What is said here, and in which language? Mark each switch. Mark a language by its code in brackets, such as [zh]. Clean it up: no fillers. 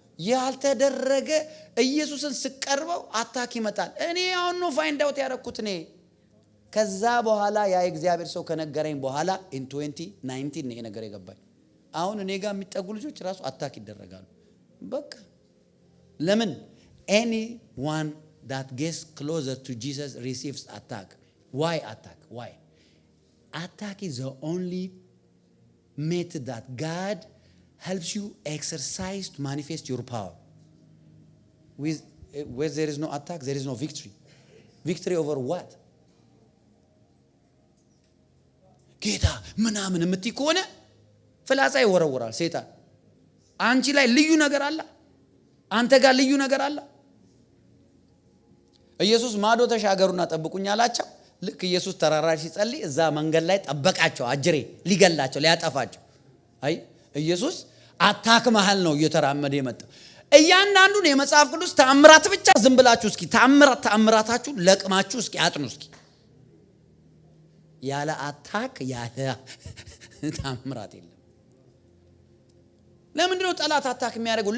[am] ያልተደረገ ኢየሱስን ስቀርበው አታክ ይመጣል። እኔ አሁን ነው ፋይንድ አውት ያረኩት እኔ። ከዛ በኋላ ያ እግዚአብሔር ሰው ከነገረኝ በኋላ [en] in 2019 [am] ነው ነገር የገባኝ። አሁን እኔ ጋር የሚጠጉ ልጆች ራሱ አታክ ይደረጋሉ። በቃ ለምን? [en] anyone that gets closer to Jesus receives attack. Why attack? Why? Attack is the only method that God helps you exercise to manifest your power. Where there is no attack, there is no victory. Victory over what? [am] ጌታ ምናምን የምትይ ከሆነ ፍላጻ ይወረወራል ሰይጣን። አንቺ ላይ ልዩ ነገር አለ፣ አንተ ጋር ልዩ ነገር አለ። ኢየሱስ ማዶ ተሻገሩና ጠብቁኝ አላቸው። ልክ ኢየሱስ ተራራ ሲጸልይ እዛ መንገድ ላይ ጠበቃቸው። አጅሬ ሊገላቸው ሊያጠፋቸው። አይ ኢየሱስ አታክ መሃል ነው እየተራመደ የመጣው። እያንዳንዱን የመጽሐፍ ቅዱስ ተአምራት ብቻ ዝም ብላችሁ እስኪ ተአምራታችሁ ለቅማችሁ እስኪ አጥኑ እስኪ። ያለ አታክ ያለ ተአምራት የለም። ለምንድን ነው ጠላት አታክ የሚያደርገው?